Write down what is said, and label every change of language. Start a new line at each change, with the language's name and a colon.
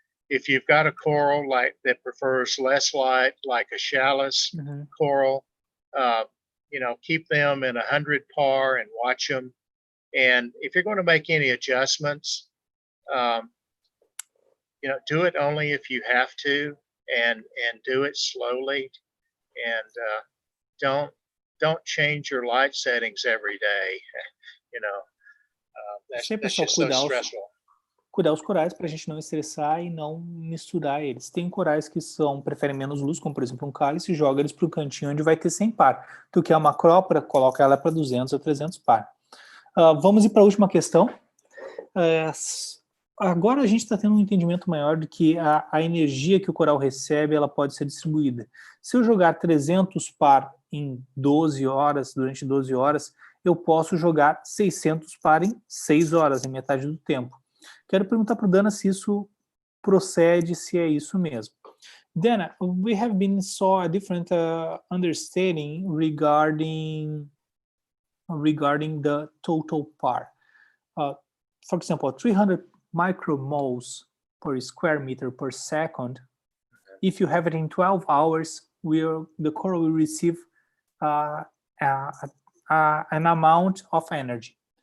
English: If you've got a coral that prefers less light, like a chalice coral, keep them in 100 par and watch them. And if you're going to make any adjustments, do it only if you have to, and do it slowly, and don't change your light settings every day. That's
Portuguese: Pessoal,
English: just so stressful.
Portuguese: Cuidar os corais para a gente não estressar e não misturar eles. Tem corais que preferem menos luz, como por exemplo um cálice, joga eles para o cantinho onde vai ter 100 par. Tu quer uma acrópora, coloca ela para 200 ou 300 par. Vamos ir para a última questão. Agora a gente está tendo um entendimento maior de que a energia que o coral recebe, ela pode ser distribuída. Se eu jogar 300 par em 12 horas, durante 12 horas, eu posso jogar 600 par em 6 horas, em metade do tempo. Quero perguntar para o Dana se isso procede, se é isso mesmo.
English: Dana, we have been saw a different understanding regarding the total par. For example, 300 micromoles per square meter per second. If you have it in 12 hours, the coral will receive an amount of energy.